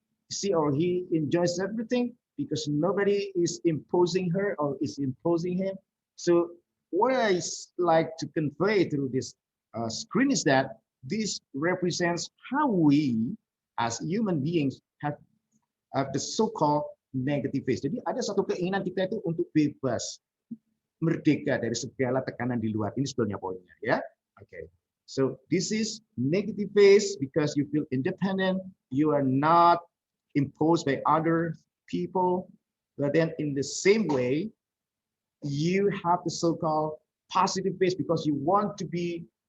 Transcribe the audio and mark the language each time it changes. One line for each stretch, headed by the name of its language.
English: She or he enjoys everything because nobody is imposing her or is imposing him. So what I like to convey through this screen is that this represents how we as human beings have the so-called negative face.
Indonesian: Jadi ada satu keinginan kita itu untuk bebas, merdeka dari segala tekanan di luar. Ini sebetulnya poinnya, ya.
English: Okay. So this is negative face because you feel independent. You are not imposed by other people. But then in the same way, you have the so-called positive face because you want to be